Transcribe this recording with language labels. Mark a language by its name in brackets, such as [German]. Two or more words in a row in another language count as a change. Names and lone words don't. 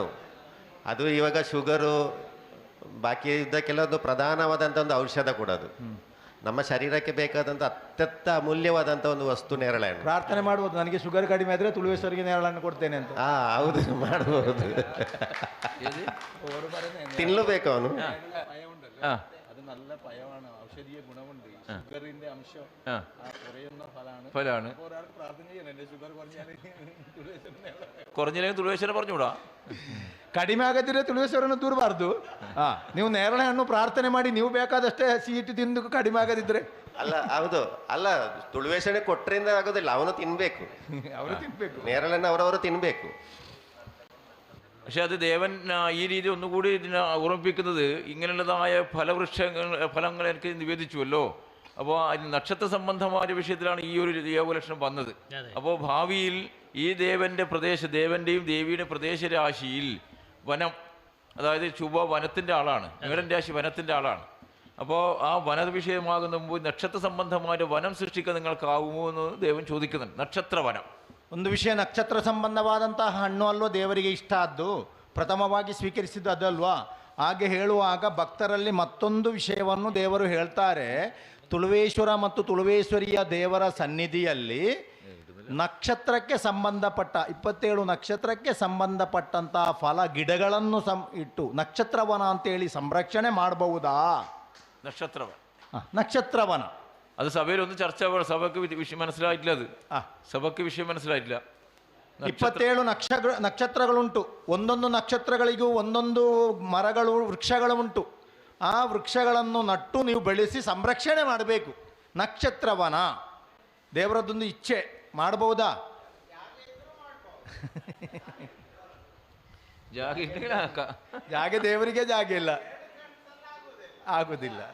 [Kannada] ಅದು ಇವಾಗ ಶುಗರು ಬಾಕಿ ಇದ್ದಕ್ಕೆಲ್ಲ ಒಂದು ಪ್ರಧಾನವಾದಂಥ ಒಂದು ಔಷಧ ಕೂಡ. ಅದು ನಮ್ಮ ಶರೀರಕ್ಕೆ ಬೇಕಾದಂಥ ಅತ್ಯಂತ ಅಮೂಲ್ಯವಾದಂಥ ಒಂದು ವಸ್ತು ನೇರಳೆ ಹಣ್ಣು. ಪ್ರಾರ್ಥನೆ ಮಾಡ್ಬೋದು, ನನಗೆ ಶುಗರ್ ಕಡಿಮೆ ಆದರೆ ತುಳುವೇಶ್ವರಿಗೆ ನೇರಳೆ ಹಣ್ಣು ಕೊಡ್ತೇನೆ ಅಂತ. ಹೌದು, ಮಾಡ್ಬೋದು. ತಿನ್ನಬೇಕು ಅವನು. [Malayalam] ಅದು നല്ല പയമാണ്, ഔഷധീയ ഗുണമുണ്ട്. ഷുഗറിന്റെ അംശം കുറയുന്ന ഫലമാണ്. ഒരാൾക്ക് പ്രാർത്ഥന ചെയ്യണം, എൻ്റെ ഷുഗർ കുറഞ്ഞില്ലെങ്കിൽ ತುಳುವೇಶ್ವರ പറഞ്ഞുകൂടാ. [Kannada] ಕಡಿಮೆ ಆಗದಿದ್ರೆ ತುಳುವೇಶ್ವರನ ದೂರಬಾರ್ದು. ನೀವು ನೇರಳೆ ಹಣ್ಣು ಪ್ರಾರ್ಥನೆ ಮಾಡಿ, ನೀವು ಬೇಕಾದಷ್ಟೇ ಸೀಟು ತಿಂದು ಕಡಿಮೆ ಆಗದಿದ್ರೆ. ಅಲ್ಲ, ಹೌದು, ಅಲ್ಲ, ತುಳುವೇಶ್ವರನಿಗೆ ಕೊಟ್ಟರಿಂದ ಆಗೋದಿಲ್ಲ, ಅವನು ತಿನ್ಬೇಕು. ಅವರು ತಿನ್ಬೇಕು ನೇರಳೆಣ್ಣು, ಅವರವರು ತಿನ್ಬೇಕು. [Malayalam] പക്ഷെ അത് ദേവൻ ഈ രീതി ഒന്നുകൂടി ഇതിനെ ഓർമ്മിപ്പിക്കുന്നത്, ഇങ്ങനെയുള്ളതായ ഫലങ്ങൾ എനിക്ക് നിവേദിച്ചുവല്ലോ. അപ്പോൾ നക്ഷത്ര സംബന്ധമായ വിഷയത്തിലാണ് ഈ ഒരു യോഗലക്ഷണം വന്നത്. അപ്പോൾ ഭാവിയിൽ ഈ ദേവൻ്റെയും ദേവിയുടെ പ്രദേശരാശിയിൽ വനം, അതായത് ശുഭ വനത്തിൻ്റെ ആളാണ്. മേടൻ രാശി വനത്തിൻ്റെ ആളാണ്. അപ്പോൾ ആ വന വിഷയമാകുന്ന മുമ്പ് നക്ഷത്ര സംബന്ധമായ വനം സൃഷ്ടിക്കാൻ നിങ്ങൾക്കാവുമോ എന്ന് ദേവൻ ചോദിക്കുന്നുണ്ട്. നക്ഷത്രവനം [Kannada] ಒಂದು ವಿಷಯ, ನಕ್ಷತ್ರ ಸಂಬಂಧವಾದಂತಹ ಹಣ್ಣು ಅಲ್ವೋ ದೇವರಿಗೆ ಇಷ್ಟ ಆದ್ದು, ಪ್ರಥಮವಾಗಿ ಸ್ವೀಕರಿಸಿದ್ದು ಅದಲ್ವಾ? ಹಾಗೆ ಹೇಳುವಾಗ ಭಕ್ತರಲ್ಲಿ ಮತ್ತೊಂದು ವಿಷಯವನ್ನು ದೇವರು ಹೇಳ್ತಾರೆ. ತುಳುವೇಶ್ವರ ಮತ್ತು ತುಳುವೇಶ್ವರಿಯ ದೇವರ ಸನ್ನಿಧಿಯಲ್ಲಿ ನಕ್ಷತ್ರಕ್ಕೆ ಸಂಬಂಧಪಟ್ಟ 27 ನಕ್ಷತ್ರಕ್ಕೆ ಸಂಬಂಧಪಟ್ಟಂತಹ ಫಲ ಗಿಡಗಳನ್ನು ಇಟ್ಟು ನಕ್ಷತ್ರವನ ಅಂತೇಳಿ ಸಂರಕ್ಷಣೆ ಮಾಡಬಹುದಾ? ನಕ್ಷತ್ರವನ [Malayalam] അത് സഭയിലൊന്നും ചർച്ച, സഭയ്ക്ക് വിഷയം മനസ്സിലായിട്ടില്ല. അത് സഭയ്ക്ക് വിഷയം മനസ്സിലായിട്ടില്ല. [Kannada] 27 ನಕ್ಷತ್ರಗಳುಂಟು. ಒಂದೊಂದು ನಕ್ಷತ್ರಗಳಿಗೂ ಒಂದೊಂದು ಮರಗಳು, ವೃಕ್ಷಗಳು ಉಂಟು. ಆ ವೃಕ್ಷಗಳನ್ನು ನಟ್ಟು ನೀವು ಬೆಳೆಸಿ ಸಂರಕ್ಷಣೆ ಮಾಡಬೇಕು. ನಕ್ಷತ್ರವನ ದೇವರದ್ದೊಂದು ಇಚ್ಛೆ, ಮಾಡಬಹುದಾ? ಜಾಗ ದೇವರಿಗೆ ಜಾಗ ಇಲ್ಲ, ಆಗುದಿಲ್ಲ,